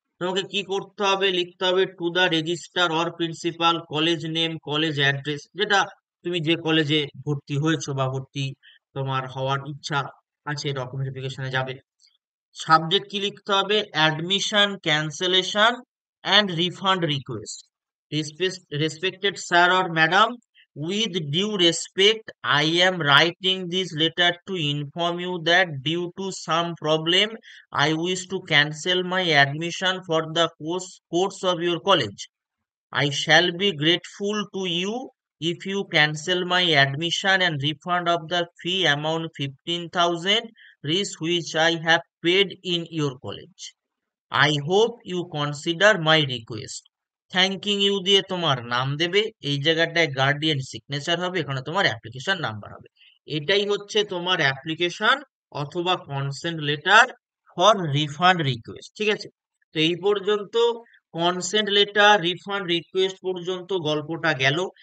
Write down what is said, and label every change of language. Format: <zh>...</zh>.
<bn>তোমাকে কি করতে হবে? লিখতে হবে to the registrar or principal, college name, college address, যেটা তুমি যে কলেজে ভর্তি হয়েছো বা ভর্তি তোমার হওয়ার ইচ্ছা আছে, ডকুমেন্টিফিকেশনে যাবে। সাবজেক্ট কি লিখতে হবে? Admission cancellation and refund request.</bn> <en>Respected sir or madam, with due respect, I am writing this letter to inform you that due to some problem, I wish to cancel my admission for the course of your college. I shall be grateful to you if you cancel my admission and refund of the fee amount 15,000 which I have paid in your college. I hope you consider my request.</en> <bn>Thanking you দিয়ে তোমার নাম দেবে, এই জায়গাটায় guardian signature হবে, এখানে তোমার application number হবে। এটাই হচ্ছে তোমার অ্যাপ্লিকেশন অথবা consent letter for refund request. ঠিক আছে, তো এই পর্যন্ত কনসেন্ট লেটার রিফান্ড রিকোয়েস্ট পর্যন্ত গল্পটা গেল।</bn>